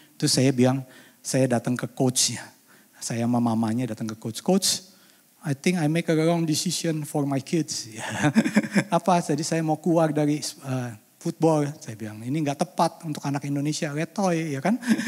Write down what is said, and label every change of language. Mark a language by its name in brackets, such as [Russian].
[Indonesian] Terus saya bilang, saya datang ke coachnya. Saya sama mamanya datang ke coach. [English] Coach, I think I make a wrong decision for my kids. [Indonesian] Apa? Jadi saya mau keluar dari football. Saya bilang, ini nggak tepat untuk anak Indonesia, letoy ya kan.